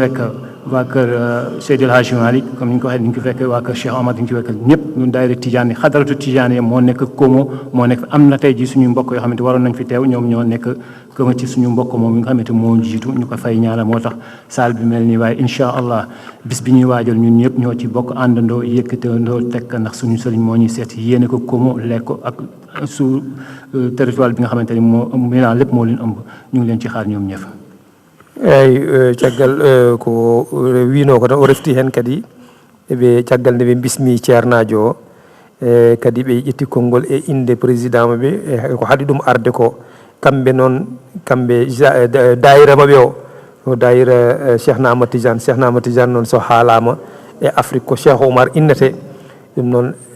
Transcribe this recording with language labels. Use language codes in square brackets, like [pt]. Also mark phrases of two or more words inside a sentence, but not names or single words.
[wo] fekk waa kër Seydil Hadji Malick comme ni ñu ko waxee di nga ci fekk waa kër Cheikh Omar di nga ci fekk ñëpp ñun daayira Tidiane xadaratu Tidiane moo nekk Komo moo nekk am na tey ji suñu mbokk yoo xamante waroon nañ fi teew ñoom ñoo nekk Komo ci suñu mbokk moom yi nga xamante moo jiitu ñu ko fay ñaanal moo tax saal bi mel nii waaye [ar] إن شاء الله [wo] bis bi ñuy waajal ñun ñëpp ñoo ci bokk àndandoo yëkkatandoo tekk ndax suñu sëriñ moo ñuy seet yéene ko Komo lekk ko ak su territoire bi nga xamante ni moo Milan lépp moo leen ëmb ñu ngi leen ci xaar ñoom ñëpp [ff] eyyi caggal ko wino ko tan o refti hen kadi eɓe caggal nde ɓe bismi ceernajo o kadi ɓe ƴetti konngol e inde président maɓe ko haɗi ɗum arde ko kamɓe noon kamɓe dayira maɓe o dayira Cheikhna Ahmad Tidiane noon so haalama e Afrique ko Cheikh Oumar innete ɗum noon